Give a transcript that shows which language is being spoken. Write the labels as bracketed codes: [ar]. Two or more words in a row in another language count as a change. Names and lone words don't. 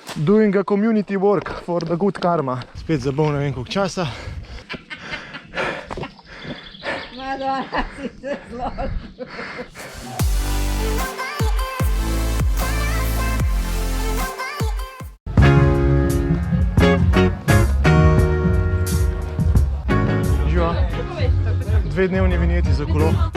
[en] Doing a community work for the good karma. [sl] Spet zabol ne vem koliko časa. Madonna, si se zložil. Živa, 2-dnevni vinjeti za kolo.